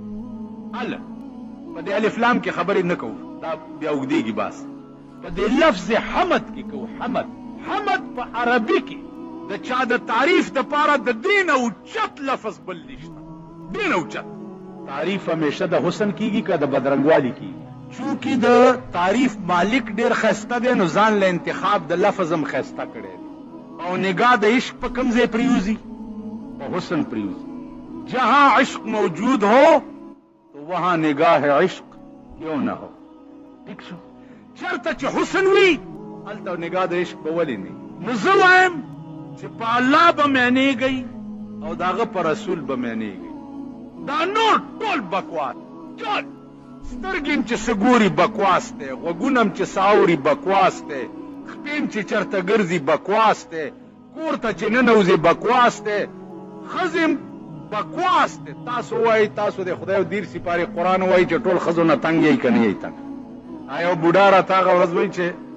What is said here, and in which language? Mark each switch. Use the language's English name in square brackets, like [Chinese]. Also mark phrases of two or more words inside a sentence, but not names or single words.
[Pashto] په دې الف لام کې خبرې نه کوو دا بیا اوږدېږي بس په دې لفظ حمد کې کوو حمد په عربي کې د چا د تعریف دپاره د دې نه اوچت لفظ بل نشته دې نه اوچت تعریف همیشه د حسن کیږي که د بدرنګوالي کیږي چونکې د تعریف مالک ډېر ښایسته دی نو ځان له انتخاب د لفظ هم ښایسته کړی دی او نگاه د عشق په کوم ځای پریوزي په حسن پریوزي [Urdu] جہاں عشق موجود ہو تو وہاں نگاہ عشق کیوں نہ ہو [Pashto] ٹھیک شو چرته چې حسن وي هلته نگاه د عشق به ولې نه نو زه وایم چې په الله به معنیږئ او د هغه په رسول به معنیږئ دا نور ټول بکواس ټول سترګې چې څه ګوري بکواس دی غوږونه هم چې څه اوري بکواس دی خپې هم چې چېرته ګرځي بکواس دی کور ته چې ننوځي بکواس دی ښځې هم بکواس دی تاسو وایئ تاسو د خدای او دیر سپارې قرآن وایي چې ټول ښځو نه تنګ یئ که نه یئ تنګ یو بوډا راته هغه ورځ وایي چې